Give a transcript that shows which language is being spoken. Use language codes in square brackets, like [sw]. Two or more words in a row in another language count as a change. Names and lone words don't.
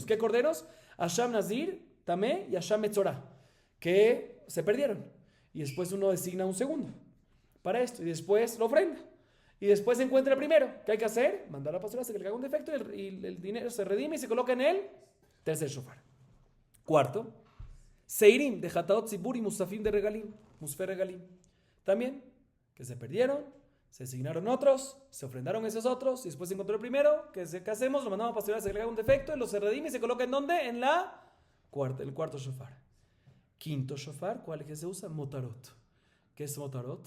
[es] ¿Qué corderos? [he] אשם נזיר, [es] Tamé y [he] אשם מצורע, [es] que se perdieron. Y después uno designa un segundo para esto, y después lo ofrenda. Y después se encuentra el primero. ¿Qué hay que hacer? Mandar a la pastora, se que le haga un defecto y el dinero se redime y se coloca en el tercer shofar. Cuarto, Seirim de [he] חטאות ציבור [es] y Musafim de Regalim, [he] מוספי רגלים. [es] También, que se perdieron, se designaron otros, se ofrendaron esos otros, y después se encontró el primero. ¿Qué hacemos? Lo mandamos a pastorear, se le haga un defecto, y lo se redime y se coloca ¿en dónde? En el cuarto shofar. Quinto shofar, ¿cuál es que se usa? Motarot. ¿Qué es motarot?